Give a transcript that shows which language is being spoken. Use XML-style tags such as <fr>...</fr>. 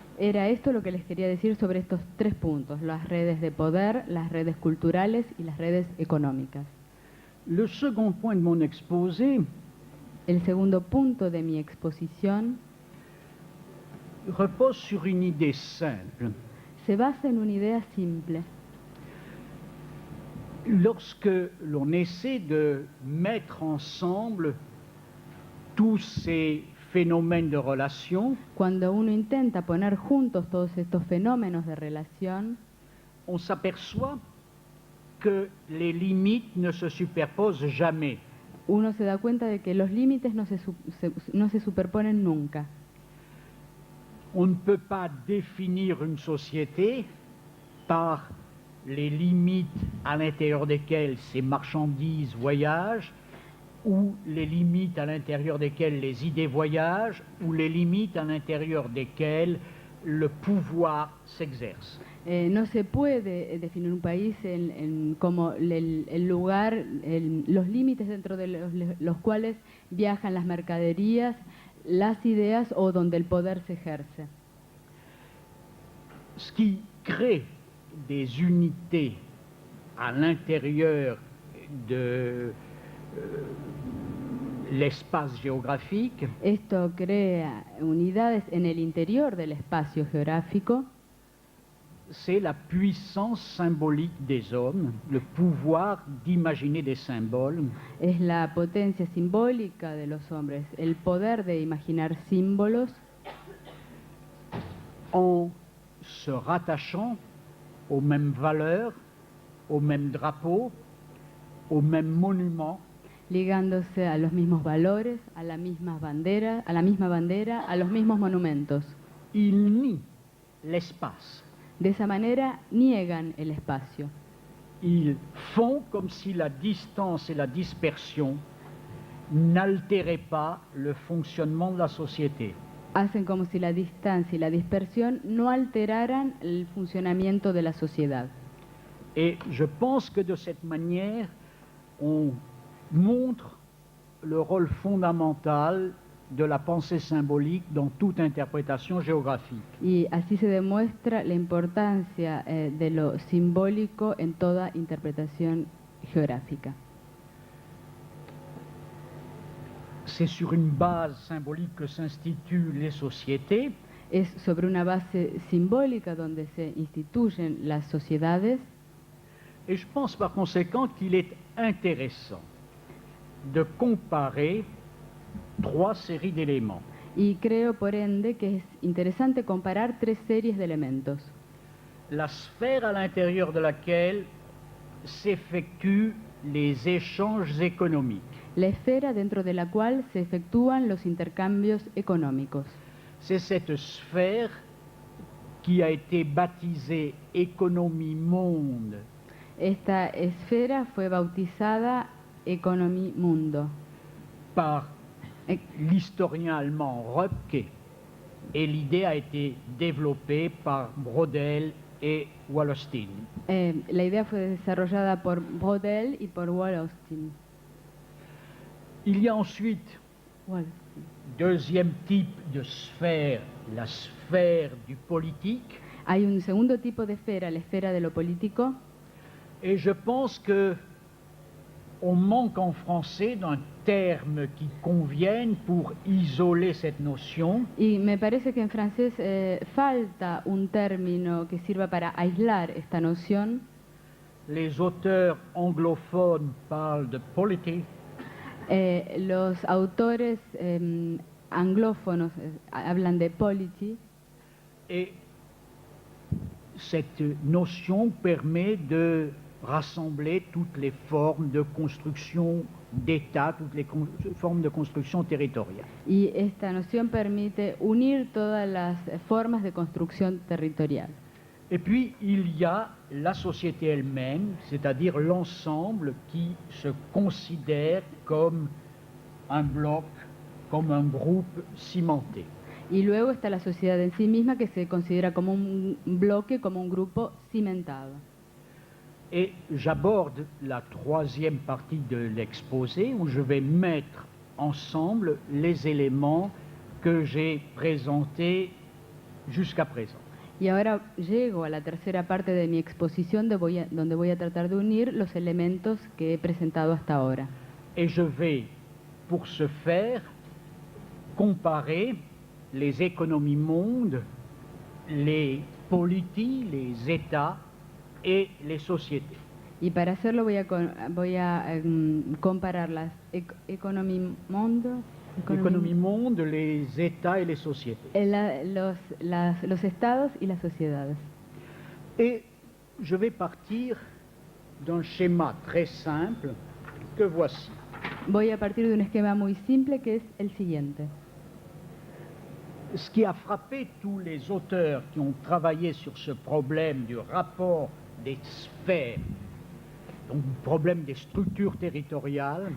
<es>Era esto lo que les quería decir sobre estos 3 puntos, las redes de poder, las redes culturales y las redes económicas.</es> <fr>Le second point de mon exposé</fr> <es>El segundo punto de mi exposición</es> <fr>repose sur une idée simple.</fr> <es>se basa en una idea simple.</es> <fr>Lorsque l'on essaie de mettre ensemble tous ces phénomènes de relation,</fr> <es>Cuando uno intenta poner juntos todos estos fenómenos de relación,</es> <fr>on s'aperçoit que les limites ne se superposent jamais.</fr> <es>uno se da cuenta de que los límites no se superponen nunca.</es> <fr>On ne peut pas définir une société par les limites à l'intérieur desquelles ces marchandises voyagent, ou les limites à l'intérieur desquelles les idées voyagent, ou les limites à l'intérieur desquelles le pouvoir s'exerce.</fr> <es>No se puede definir un país como el lugar, los límites dentro de los cuales viajan las mercaderías, las ideas o donde el poder se ejerce.</es> <fr>Ce qui crée des unités à l'intérieur de l'espace géographique,</fr> <es>Esto crea unidades en el interior del espacio geográfico.</es> <fr>c'est la puissance symbolique des hommes, le pouvoir d'imaginer des symboles,</fr> <es>Es la potencia simbólica de los hombres, el poder de imaginar símbolos</es> <fr>en se rattachant aux mêmes valeurs, aux mêmes drapeaux, aux mêmes monuments,</fr> <es>ligándose a los mismos valores, a la misma bandera, a los mismos monumentos.</es> <fr>ils nient l'espace.</fr> <es>De esa manera niegan el espacio.</es> <fr>Ils font comme si la distance et la dispersion n'altéraient pas le fonctionnement de la société.</fr> <es>Hacen como si la distancia y la dispersión no alteraran el funcionamiento de la sociedad.</es> <fr>Et je pense que de cette manière, on montre le rôle fondamental de la pensée symbolique dans toute interprétation géographique.</fr> <es>Y así se demuestra la importancia de lo simbólico en toda interpretación geográfica.</es> <fr>C'est sur une base symbolique que s'instituent les sociétés,</fr> <es>Es sobre una base simbólica donde se instituyen las sociedades,</es> <fr>et je pense par conséquent qu'il est intéressant de comparer 3 séries d'éléments.</fr> <es>y creo por ende que es interesante comparar 3 series de elementos.</es> <fr>La sphère à l'intérieur de laquelle s'effectuent les échanges économiques.</fr> <es>La esfera dentro de la cual se efectúan los intercambios económicos.</es> <fr>C'est cette sphère qui a été baptisée économie monde</fr> <es>Esta esfera fue bautizada Economie Mundo</es> <fr>par Eh, l'historien allemand Röpke, et l'idée a été développée par Brodel et Wallerstein.</fr> <es>la idea fue desarrollada por Brodel y por Wallerstein.</es> <fr>Il y a ensuite, deuxième type de sphère, la sphère du politique,</fr> <es>Hay un segundo tipo de esfera, la esfera de lo político,</es> <fr>et je pense que on manque en français d'un terme qui convienne pour isoler cette notion.</fr> <es>y me parece que en francés falta un término que sirva para aislar esta noción.</es> <fr>Les auteurs anglophones parlent de polity,</fr> <es>Los autores anglófonos hablan de polity,</es> <fr>et cette notion permet de rassembler toutes les formes de construction d'État, toutes les formes de construction territoriale.</fr> <es>y esta noción permite unir todas las formas de construcción territorial.</es> <fr>Et puis, il y a la société elle-même, c'est-à-dire l'ensemble qui se considère comme un bloc, comme un groupe cimenté.</fr> <es>Y luego está la sociedad en sí misma, que se considera como un bloque, como un grupo cimentado.</es> <fr>Et j'aborde la troisième partie de l'exposé où je vais mettre ensemble les éléments que j'ai présentés jusqu'à présent.</fr> <es>Y ahora llego a la tercera parte de mi exposición donde voy a tratar de unir los elementos que he presentado hasta ahora.</es> <fr>Et je vais, pour ce faire, comparer les économies mondes, les polities, les États et les sociétés.</fr> <es>Y para hacerlo voy a comparar las economía mundo,</es> <fr>L'économie monde, les États et les sociétés.</fr> <es>los estados y las sociedades.</es> <fr>Et je vais partir d'un schéma très simple que voici.</fr> <es>Voy a partir de un esquema muy simple que es el siguiente.</es> <fr>Ce qui a frappé tous les auteurs qui ont travaillé sur ce problème du rapport des sphères, donc le problème des structures territoriales,</fr>